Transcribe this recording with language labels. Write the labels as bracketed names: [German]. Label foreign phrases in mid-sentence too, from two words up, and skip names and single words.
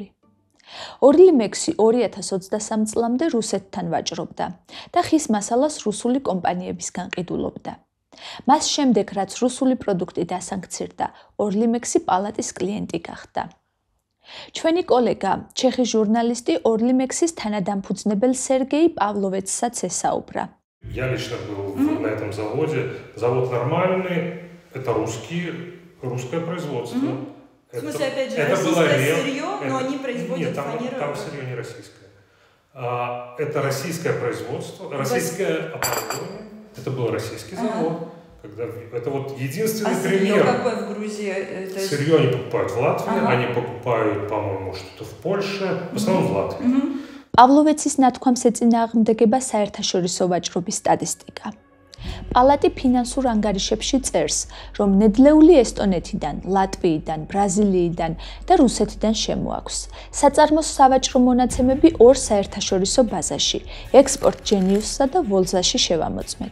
[Georgian] Orlimex-ი 2023 წლამდე რუსეთთან ვაჭრობდა და ხის მასალას რუსული კომპანიებისგან ყიდულობდა. მას შემდეგ, რაც რუსული პროდუქტი დასანქცირდა, Orlimex-ი პალატის კლიენტი გახდა. ჩვენი კოლეგა, ჩეხი ჟურნალისტი Orlimex-ის თანადამფუძნებელ Сергей Pavlovets-საც ესაუბრა. [Russian] Я лично был на этом заводе. Завод нормальный, это русское производство. В смысле, опять же, российское сырье, но они производят фанеру? Там сырье не российское. Это российское производство, российское оборудование. Это был российский завод. Это вот единственный пример. А сырье какое в Грузии? Сырье они покупают в Латвии, они покупают, по-моему, что-то в Польше, в основном в Латвии. [Georgian] Pavlovets-ის ნათქვამს ეწინააღმდეგება საერთაშორისო ვაჭრობის სტატისტიკა. პალატი ფინანსურ ანგარიშებში წერს, რომ ნედლეული ესტონეთიდან, ლატვიიდან, ბრაზილიიდან და რუსეთიდან შემოაქვს. საწარმოს სავაჭრო მონაცემები ორ საერთაშორისო ბაზაში, ექსპორტ ჯენიუსსა და ვოლზაში შევამოწმეთ.